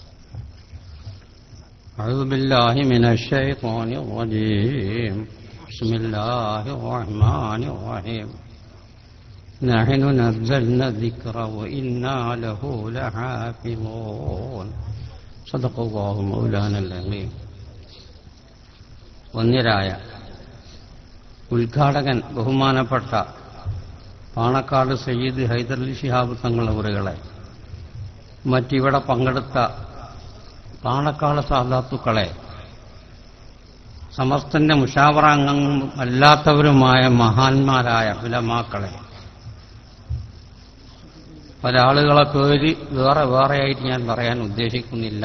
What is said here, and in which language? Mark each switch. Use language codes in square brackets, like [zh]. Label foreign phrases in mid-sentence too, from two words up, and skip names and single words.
[ar] أعوذ بالله من الشيطان الرجيم. بسم الله الرحمن الرحيم. نحن نزلنا الذكر وإنا له لحافظون. صدق الله مولانا العظيم. [ml] വന്യരായ ഉദ്ഘാടകൻ ബഹുമാനപ്പെട്ട പാണക്കാട് സയ്യിദ് ഹൈദരലി ശിഹാബ് തങ്ങൾ അവറുകളെ, മറ്റിവിടെ പങ്കെടുത്ത പാണക്കാട് സാദാത്തുക്കളെ, സമസ്തന്റെ മുശാവറ അംഗങ്ങളും അല്ലാത്തവരുമായ മഹാന്മാരായ ഉലമാക്കളെ, പല ആളുകളെ പേര് വേറെ വേറെയായിട്ട് ഞാൻ പറയാൻ ഉദ്ദേശിക്കുന്നില്ല.